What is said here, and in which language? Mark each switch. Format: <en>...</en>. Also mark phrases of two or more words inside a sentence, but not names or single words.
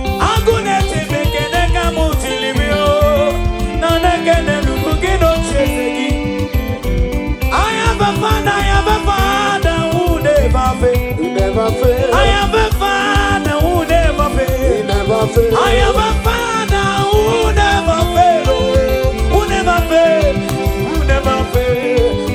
<ig>Agụ na-eti m ekene ka m tiri m, o. Na na-ekene lulu gị na oche eze gị.</ig> <en>I have a father, I have a father who never fail. He never fail. I have a father who never fail. He never fail. I have a father who never fail, oh. Who never fail, who never fail.</en>